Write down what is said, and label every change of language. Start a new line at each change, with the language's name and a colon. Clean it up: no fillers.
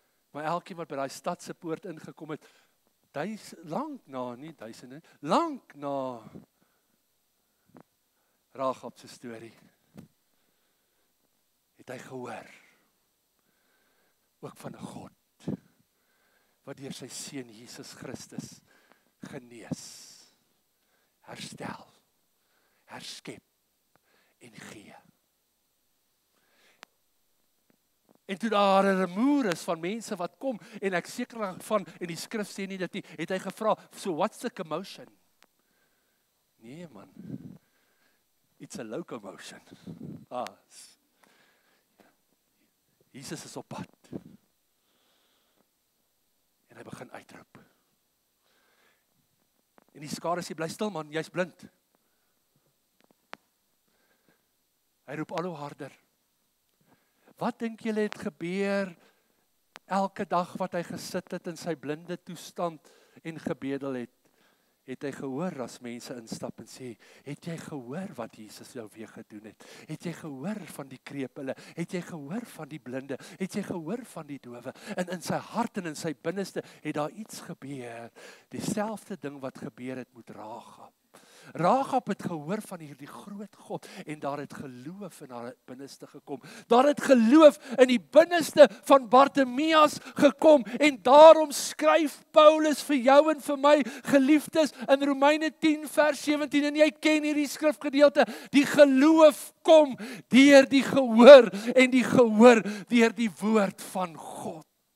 Afrikaans: Maar elkeen wat by daai stad se poort ingekom het, lank na, nie duisende, lank na Rahab se storie, het hy gehoor, ook van 'n God, wat deur sy seun Jesus Christus genees, herstel, herskep en gee. En toe daar 'n rumoer is van mense wat kom, en ek seker van, en die skrif sê nie dit nie, het hy gevra,
English: so what's the commotion?
Afrikaans: Nee man,
English: it's a locomotion.
Afrikaans: Jesus is op pad. En hy begin uitroep. En die skare sê, bly stil man, jy's blind. Hy roep al hoe harder. Wat dink julle het gebeur elke dag wat hy gesit het in sy blinde toestand en gebedel het? Het jy gehoor as mense instap en sê, het jy gehoor wat Jesus jou weer gedoen het? Het jy gehoor van die krepele? Het jy gehoor van die blinde? Het jy gehoor van die dowe? En in sy hart en in sy binneste het daar iets gebeur. Dieselfde ding wat gebeur het met Rahab. Rahab het gehoor van hierdie groot God en daar het geloof in haar binneste gekom. Daar het geloof in die binneste van Bartimeus gekom en daarom skryf Paulus vir jou en vir my, geliefdes, in Romeine 10 vers 17 en jy ken hierdie skrifgedeelte, die geloof kom deur die gehoor en die gehoor deur die woord van God.